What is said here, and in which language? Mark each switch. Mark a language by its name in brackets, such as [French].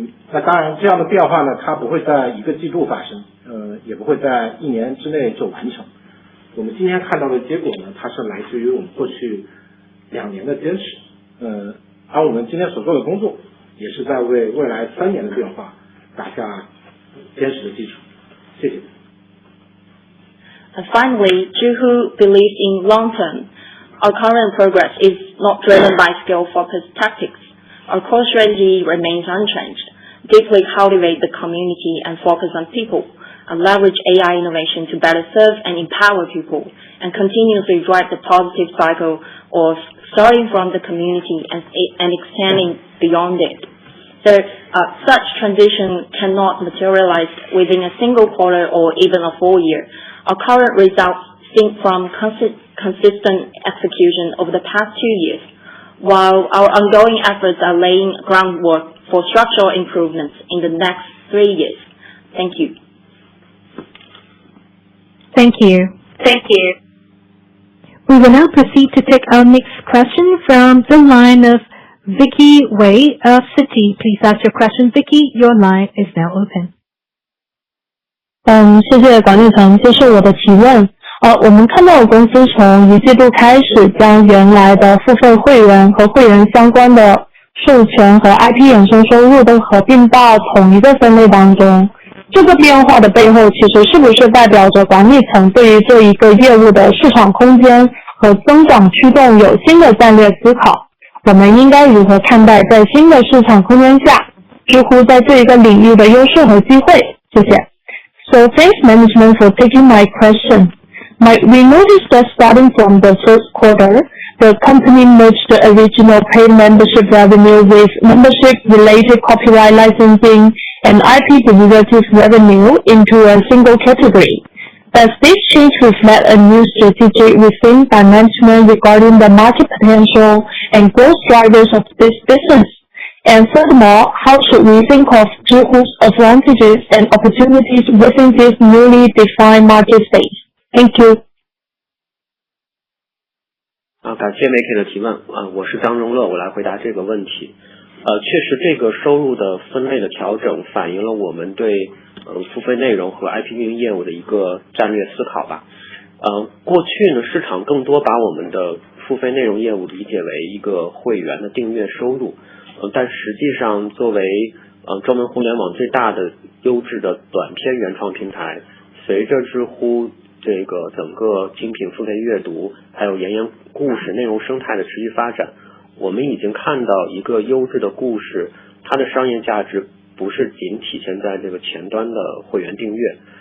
[Chinese] 那当然这样的变化呢，它不会在1个季度发生，也不会在1年之内就完成。我们今天看到的结果呢，它是来自于我们过去2年的坚持。而我们今天所做的工作，也是在为未来3年的变化打下坚实的基础。谢谢。 [English] And finally, Zhihu believes in long term. Our current progress is not driven by skill-focused tactics. Our core strategy remains unchanged. Deeply cultivate the community and focus on people, and leverage AI innovation to better serve and empower people, and continuously drive the positive cycle of starting from the community and extending beyond it. So such transition cannot materialize within a single quarter or even a full year. Our current results stem from consistent execution over the past 2 years, while our ongoing efforts are laying groundwork for structural improvements in the next 3 years. Thank you. Thank you. Thank you. We will now proceed to take our next question from the line of Vicky Wei of Citi. Please ask your question, Vicky. Your line is now open. [Chinese] 谢谢管理层接受我的提问。我们看到公司从一季度开始将原来的付费会员和会员相关的授权和 IP 衍生收入都合并到同一个分类当中。这个变化的背后，其实是不是代表着管理层对于这一个业务的市场空间和增长驱动有新的战略思考？我们应该如何看待在新的市场空间下，知乎在这一个领域的优势和机会？谢谢。 [English] So thanks management for taking my question. We noticed that starting from the first quarter, the company merged the original paid membership revenue with membership-related copyright licensing and IP derivatives revenue into a single category. Does this change reflect a new strategic rethink by management regarding the market potential and growth drivers of this business? And furthermore, how should we think of Zhihu's advantages and opportunities within this newly defined market space? Thank you. [Chinese] 感谢媒体的提问。我是张荣乐，我来回答这个问题。确实，这个收入的分类的调整反映了我们对付费内容和 IP 运营业务的一个战略思考吧。过去呢，市场更多把我们的付费内容业务理解为一个会员的订阅收入，但实际上作为中文互联网最大的优质的短篇原创平台，随着知乎这个整个精品付费阅读还有原言故事内容生态的持续发展，我们已经看到一个优质的故事，它的商业价值不是仅体现在这个前端的会员订阅，